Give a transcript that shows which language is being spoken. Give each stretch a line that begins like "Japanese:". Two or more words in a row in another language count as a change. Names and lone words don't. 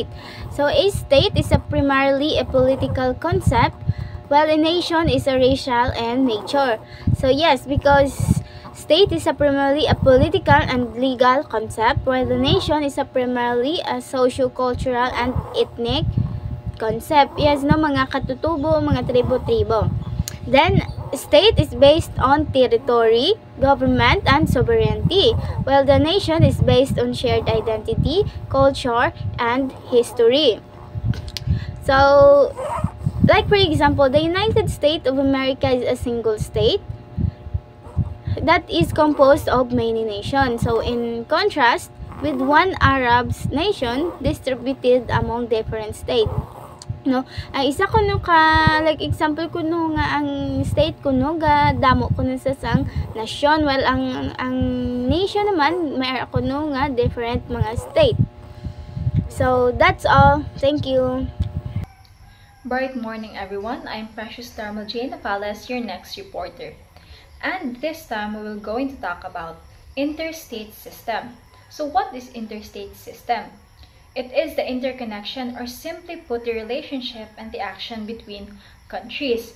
English: So a state is primarily a political concept, while a nation is a racial and nature. So yes, because state is primarily a political and legal concept, while the nation is primarily a socio-cultural and ethnic concept. Yes,
Filipino: no, mga katutubo, mga tribo-tribo.
English: Then, state is based on territory, government, and sovereignty, while the nation is based on shared identity, culture, and history. So, like for example, the United States of America is a single state that is composed of many nations. So, in contrast, with one Arab nation distributed among different states.
Hiligaynon: No, ang isa ko no ka
English: like example
Hiligaynon: ko no nga ang state ko no ga damo ko no sa sang nasyon, while ang nation naman may ako no nga different mga state.
English: So that's all. Thank you. Bright morning, everyone. I'm Precious Thermal Jane Navales, your next reporter. And this time we will going to talk about interstate system. So what is interstate system? It is the interconnection, or simply put, the relationship and the action between countries.